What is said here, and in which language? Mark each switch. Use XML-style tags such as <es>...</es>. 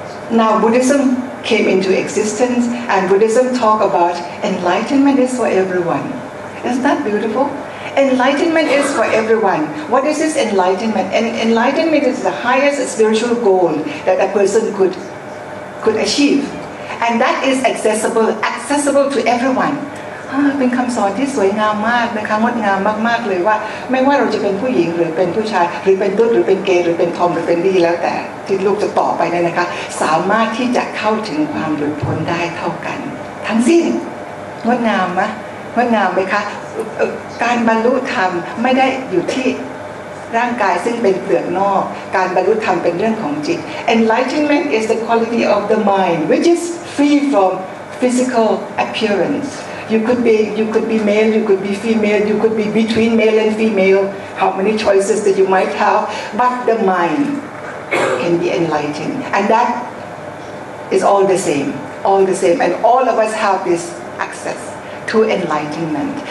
<en>Now Buddhism came into existence, and Buddhism talk about enlightenment is for everyone. Isn't that beautiful? Enlightenment is for everyone. What is this enlightenment? Enlightenment is the highest spiritual goal that a person could achieve. And that is accessible to everyone.</en> <th>เป็นคำสอนที่สวยงามมากนะคะงดงามมากๆเลยว่าไม่ว่าเราจะเป็นผู้หญิงหรือเป็นผู้ชายหรือเป็นตุ๊ดหรือเป็นเกย์หรือเป็นทอมหรือเป็นดีแล้วแต่ที่ลูกจะต่อไปเนี่ยนะคะสามารถที่จะเข้าถึงความหลุดพ้นได้เท่ากันทั้งสิ้นงดงามไหมงดงามไหมคะการบรรลุธรรมไม่ได้อยู่ที่ร่างกายซึ่งเป็นเปลือกนอกการบรรลุธรรมเป็นเรื่องของจิต</th> <en>Enlightenment is the quality of the mind which is free from physical appearance. You could be male, you could be female, you could be between male and female. How many choices that you might have, but the mind can be enlightened, and that is all the same, and all of us have this access to enlightenment.</en>